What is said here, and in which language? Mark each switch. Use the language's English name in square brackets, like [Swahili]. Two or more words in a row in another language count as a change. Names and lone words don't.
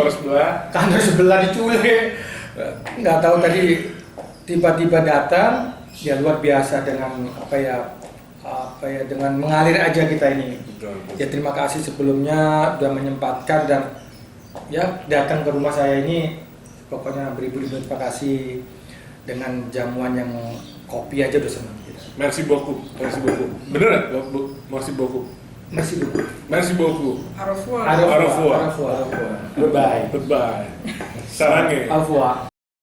[Indonesian] Kantor sebelah diculik. Nggak tahu tadi tiba-tiba datang, ya luar biasa dengan dengan mengalir aja kita ini. Ya terima kasih sebelumnya sudah menyempatkan dan ya datang ke rumah saya ini. Pokoknya beribu-ribu terima kasih dengan jamuan yang kopi aja udah senang kita. [French] Merci beaucoup. [Indonesian] Bener nggak, Bu? [French] Merci beaucoup. Merci beaucoup. Au revoir. Au revoir. [English] Bye bye. Bye. Sarangnya. [French] Au revoir.